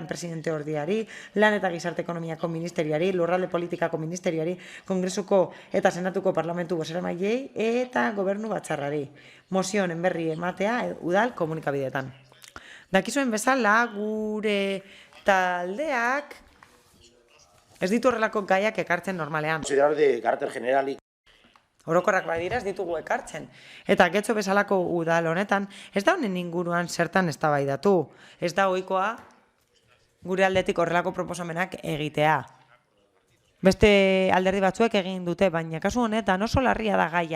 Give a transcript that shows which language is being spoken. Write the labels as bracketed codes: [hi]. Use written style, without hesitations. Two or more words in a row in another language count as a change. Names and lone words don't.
[eu] presidente ordeari, lan eta gizarte ekonomiako ministerioari, lurralde politikako ministerioari, kongresuko eta senatuko parlamentu bozeramaileei eta gobernu batzarrari. Mozioen berri ematea udal komunikabideetan. Dakizuen bezala, gure taldeak ez ditu horrelako gaiak ekartzen normalean. [es] Considerar de carácter general. [eu] Orokorrak badira ez ditugu ekartzen. Eta Getxo bezalako udal honetan, ez da honen inguruan zertan eztabaidatu. Ez da ohikoa gure aldetik horrelako proposamenak egitea. Beste alderdi batzuek egin dute, baina kasu honetan oso larria da gaia.